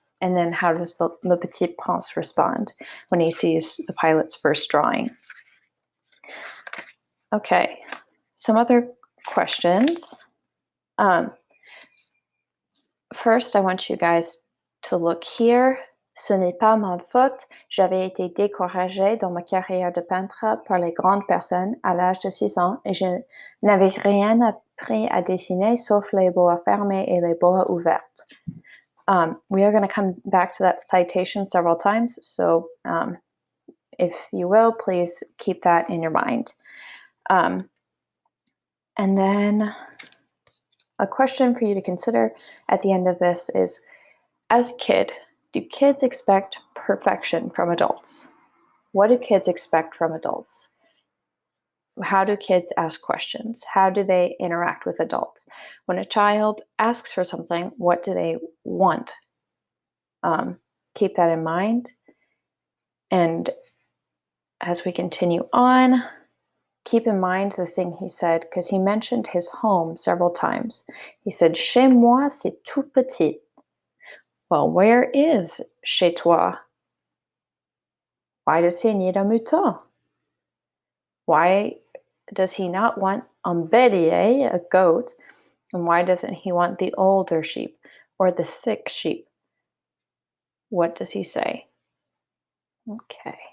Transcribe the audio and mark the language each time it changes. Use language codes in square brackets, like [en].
[en] And then how does Le Petit Prince respond when he sees the pilot's first drawing? Okay, some other questions. First, I want you guys to look here. [fr] Ce n'est pas ma faute. J'avais été découragée dans ma carrière de peintre par les grandes personnes à l'âge de 6 ans et je n'avais rien appris à dessiner sauf les boas fermées et les boas ouvertes. [en] We are going to come back to that citation several times, so if you will, please keep that in your mind. And then a question for you to consider at the end of this is, as a kid, do kids expect perfection from adults? What do kids expect from adults? How do kids ask questions? How do they interact with adults? When a child asks for something, what do they want? Keep that in mind. And as we continue on, keep in mind the thing he said, because he mentioned his home several times. He said, [fr] chez moi, c'est tout petit. [en] Well, where is [fr] chez toi? [en] Why does he need a mouton? Why does he not want [fr] un bélier, [en] a goat? And why doesn't he want the older sheep or the sick sheep? What does he say? Okay.